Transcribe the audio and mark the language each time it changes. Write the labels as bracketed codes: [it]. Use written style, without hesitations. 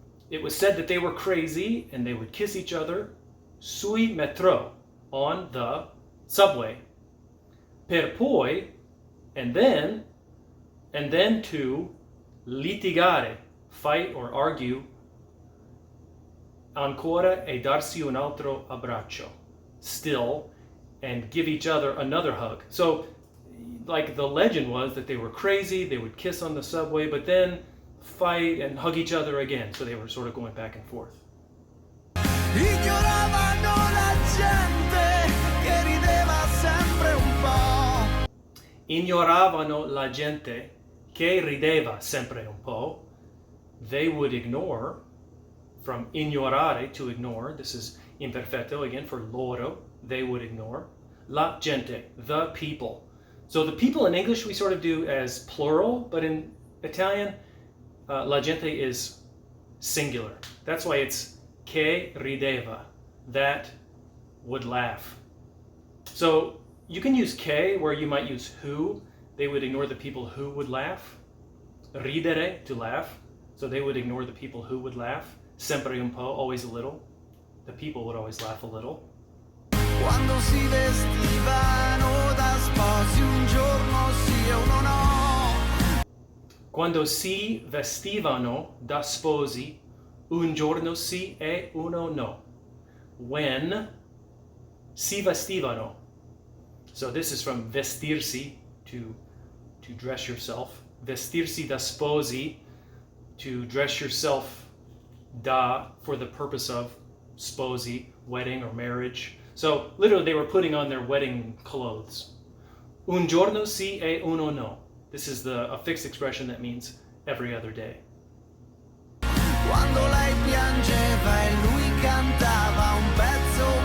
[en] It was said that they were crazy and they would kiss each other [it] sui metro, [en] on the subway, [it] per poi, [en] and then to litigare, fight or argue, [it] ancora e darsi un altro abbraccio, [en] still, and give each other another hug. So, like the legend was that they were crazy, they would kiss on the subway, but then fight and hug each other again. So they were sort of going back and forth. [it] Ignoravano la gente che rideva sempre un po'. Ignoravano la gente che rideva sempre un po'. [en] They would ignore, from ignorare, to ignore. This is imperfetto again for loro. They would ignore. [it] La gente, [en] the people. So the people in English we sort of do as plural, but in Italian, [it] la gente [en] is singular. That's why it's [it] che rideva, [en] that would laugh. So you can use che where you might use who. They would ignore the people who would laugh. Ridere, to laugh. So they would ignore the people who would laugh. [it] Sempre un po', [en] always a little. The people would always laugh a little. [it] Quando si vestivano da sposi un giorno sì e uno no. Quando si vestivano da sposi un giorno sì e uno no. [en] When [it] si vestivano. [en] So this is from vestirsi, to dress yourself. [it] Vestirsi da sposi, [en] to dress yourself, da, for the purpose of sposi, wedding or marriage. So literally they were putting on their wedding clothes. [it] Un giorno sì e uno no. [en] This is a fixed expression that means every other day. [it] Quando lei piangeva e lui cantava un pezzo